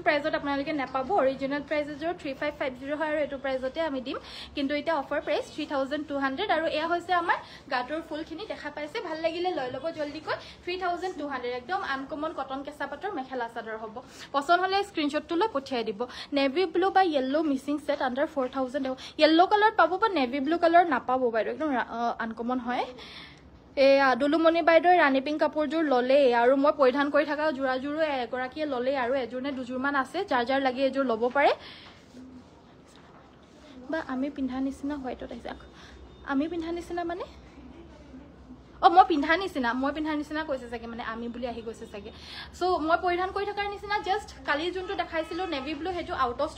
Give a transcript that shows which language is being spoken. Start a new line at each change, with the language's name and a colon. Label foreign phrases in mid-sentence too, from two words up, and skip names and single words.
Assamese: প্ৰাইজত আপোনালোকে নাপাব
English: original price
Assamese: এযোৰ 3550 হয় আৰু এটো প্ৰাইজতে আমি দিম কিন্তু এটা
English: offer price
Assamese: 3200 আৰু এয়া হৈছে আমাৰ গাটোৰ ফুলখিনি দেখা পাইছে ভাল লাগিলে লৈ ল'ব জলদিকৈ 3200 একদম আনকমন কটন কেঁচাপাতৰ মেখেলা চাদৰ হ'ব পছন্দ হলে স্ক্ৰিনশ্বটটো লৈ পঠিয়াই দিব
English: navy blue
Assamese: বা ইয়েলো মিসিং
English: set under
Assamese: 4000
English: yellow color
Assamese: পাবো বা
English: navy blue color
Assamese: নাপাবো বাইদেউ একদম আনকমন হয় দুলুমণি বাইদেউ ৰাণী পিংক কাপোৰযোৰ ললে আৰু মই পৰিধান কৰি থকা জোৰাজোৰো এগৰাকীয়ে ললে আৰু এযোৰ নে দুযোৰ মান আছে যাৰ লাগি এযোৰ ল'ব পাৰে বা আমি পিন্ধা নিচিনা হোৱাইটত আহিছে আমি পিন্ধা নিচিনা মানে মই পিন্ধা নিচিনা কৈছে চাগে মানে আমি বুলি আহি গৈছে চাগে সো মই পৰিধান কৰি থকাৰ নিচিনা জাস্ট কালি যোনটো দেখাইছিলো
English: navy blue
Assamese: হেটো
English: out of